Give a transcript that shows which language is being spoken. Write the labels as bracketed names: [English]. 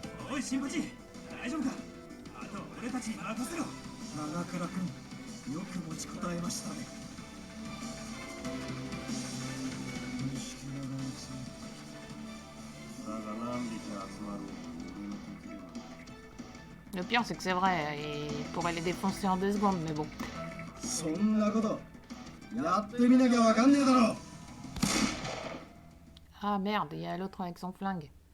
[Japanese] おい新八、大丈夫か。あと俺たちに任せろ。長倉君、よく持ちこたえましたね。錦屋が集まってきた。だが何匹集まろうと俺の得意はない。 [French] Le pire, c'est que c'est vrai, il pourrait les défoncer en 2 secondes, mais bon. [Japanese] そんなことやってみなきゃわかんねえだろ。 [French] Ah merde, il y a l'autre avec son flingue.